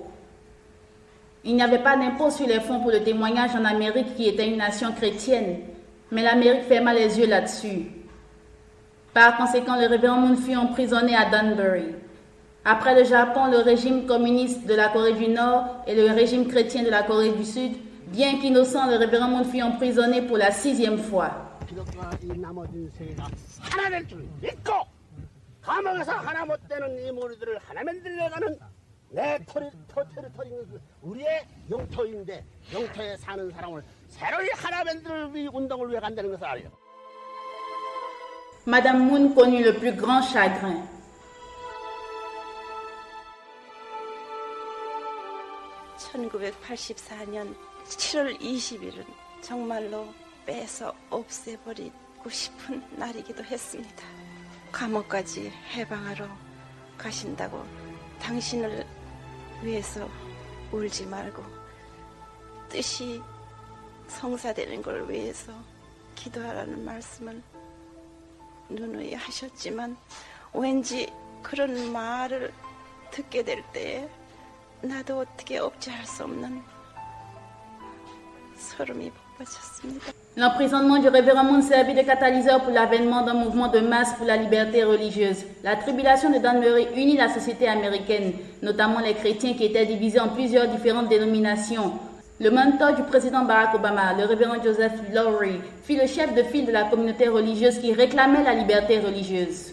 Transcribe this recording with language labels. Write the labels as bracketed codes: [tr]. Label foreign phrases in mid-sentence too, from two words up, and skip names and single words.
[fr] Il n'y avait pas d'impôt sur les fonds pour le témoignage en Amérique qui était une nation chrétienne, mais l'Amérique ferma les yeux là-dessus. Par conséquent, le révérend Moon fut emprisonné à Danbury. Après le Japon, le régime communiste de la Corée du Nord et le régime chrétien de la Corée du Sud, bien qu'innocent, le révérend Moon fut emprisonné pour la 6e fois. [ko] 내 테리토리 우리의 영토인데 영토에 사는 사람을 새로이 하나 만들 운동을 위해 간다는 것을 알아요. [fr] Madame Moon connut le plus grand chagrin. [ko] (1984년 7월 20일은) 정말로 빼서 없애버리고 싶은 날이기도 했습니다. 감옥까지 해방하러 가신다고 당신을 위해서 울지 말고 뜻이 성사되는 걸 위해서 기도하라는 말씀을 누누이 하셨지만 왠지 그런 말을 듣게 될 때에 나도 어떻게 억제할 수 없는 소름이 돋았습니다. [fr] L'emprisonnement du révérend Moon servit de catalyseur pour l'avènement d'un mouvement de masse pour la liberté religieuse. La tribulation de Danbury unit la société américaine, notamment les chrétiens qui étaient divisés en plusieurs différentes dénominations. Le mentor du président Barack Obama, le révérend Joseph Lowery, fut le chef de file de la communauté religieuse qui réclamait la liberté religieuse.